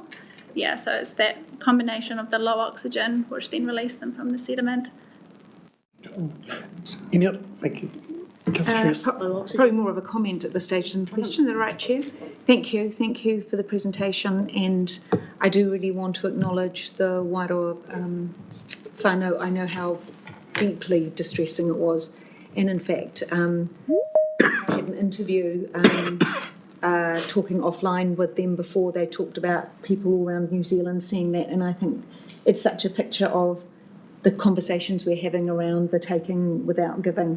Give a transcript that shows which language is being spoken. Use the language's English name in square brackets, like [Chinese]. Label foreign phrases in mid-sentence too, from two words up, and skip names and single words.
[English] Yeah, so it's that combination of the low oxygen which then release them from the sediment. Any other? Thank you. Probably more of a comment at this stage than a question. Is that right, Chair? Thank you for the presentation, and I do really want to acknowledge the Wairoa whānau. I know how deeply distressing it was, and in fact, I had an interview talking offline with them before. They talked about people all around New Zealand seeing that, and I think it's such a picture of the conversations we're having around the taking without giving.